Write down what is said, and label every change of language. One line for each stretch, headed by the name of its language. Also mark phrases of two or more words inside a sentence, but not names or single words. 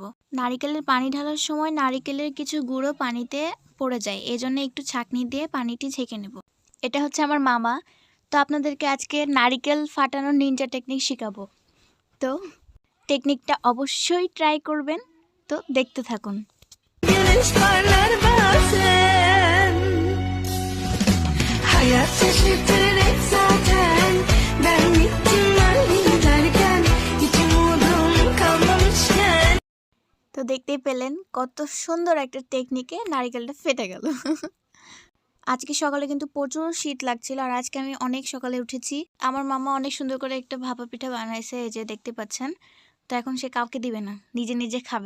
Bangla: নারকেলের পানি ঢালার সময় নারকেলের কিছু গুঁড়ো পানিতে পড়ে যায়, এজন্য একটু ছাঁকনি দিয়ে পানিটি ছেঁকে নেব। এটা হচ্ছে আমার মামা। তো আপনাদেরকে আজকে নারকেল ফাটানোর
English: ninja technique
Bangla: শেখাবো। তো টেকনিকটা অবশ্যই ট্রাই করবেন। তো দেখতে থাকুন।
Turkish: Güneş parlar bazen Hayat şaşırtır zaten Ben gittim ben giderken Hiç umudum kalmamışken
Bangla: তো দেখতেই পেলেন কত সুন্দর একটা টেকনিকে নারকেলটা ফেটে গেল। আজকে সকালে কিন্তু প্রচুর শীত লাগছিল, আর আজকে আমি অনেক সকালে উঠেছি। আমার মামা অনেক সুন্দর করে একটা ভাপা পিঠা বানাইছে, এই যে দেখতে পাচ্ছেন। তো এখন সে কাউকে দিবে না, নিজে নিজে খাবে।